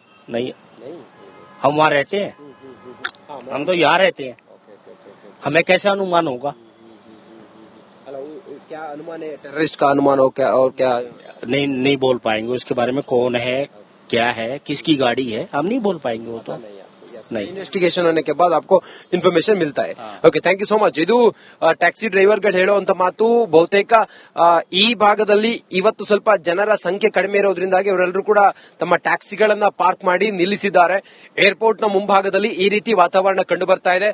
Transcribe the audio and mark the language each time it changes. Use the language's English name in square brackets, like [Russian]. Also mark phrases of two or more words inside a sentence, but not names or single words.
[Hindi] नहीं, हम वहाँ रहते हैं, हम तो यहाँ रहते हैं, हमें कैसे अनुमान होगा? क्या अनुमान है? टेररिस्ट का अनुमान हो क्या? और क्या? नहीं बोल पाएंगे उसके बारे में, कौन है, क्या है, किसकी गाड़ी है, हम नहीं बोल पाएंगे वो तो। नहीं, इन्वेस्टिगेशन होने के बाद आपको इन्फॉर्मेशन मिलता है। [English] OK, thank you so much. [Kannada] ಇದು [English] taxi drivers [Kannada] ಹೇಳುವಂತ ಮಾತು. ಬಹುತೇಕ ಈ ಭಾಗದಲ್ಲಿ ಇವತ್ತು ಸ್ವಲ್ಪ ಜನರ ಸಂಖ್ಯೆ ಕಡಿಮೆ ಇರೋದ್ರಿಂದಾಗಿ ಅವರೆಲ್ಲರೂ ಕೂಡ ತಮ್ಮ ಟ್ಯಾಕ್ಸಿಗಳನ್ನ ಪಾರ್ಕ್ ಮಾಡಿ ನಿಲ್ಲಿಸಿದ್ದಾರೆ. ಏರ್ಪೋರ್ಟ್ ನ ಮುಂಭಾಗದಲ್ಲಿ ಈ ರೀತಿ ವಾತಾವರಣ ಕಂಡು ಬರ್ತಾ ಇದೆ.